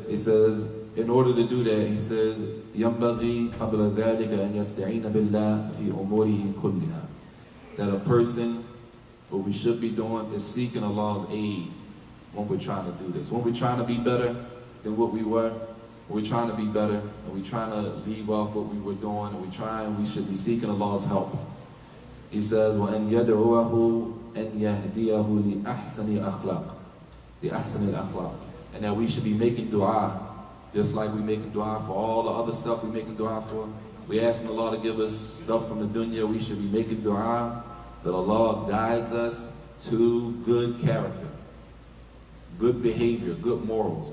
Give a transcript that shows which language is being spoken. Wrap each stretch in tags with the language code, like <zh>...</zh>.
<en>He says, in order to do that, he says,</en> <ar>ينبغي قبل ذلك أن يستعين بالله في أموره كلها.</ar> <en>That a person, what we should be doing is seeking Allah's aid when we're trying to do this. When we're trying to be better than what we were, when we're trying to be better, and we're trying to leave off what we were doing, and we should be seeking Allah's help. He says,</en> <ar>وَأَنْ يَدْعُوَهُ أَنْ يَهْدِيَهُ لِأَحْسَنِ أَخْلَاقِ لِأَحْسَنِ الْأَخْلَاقِ.</ar> <en>And that we should be making dua, just like we making dua for all the other stuff we making dua for. We asking Allah to give us stuff from the dunya. We should be making dua that Allah guides us to good character, good behavior, good morals.</en>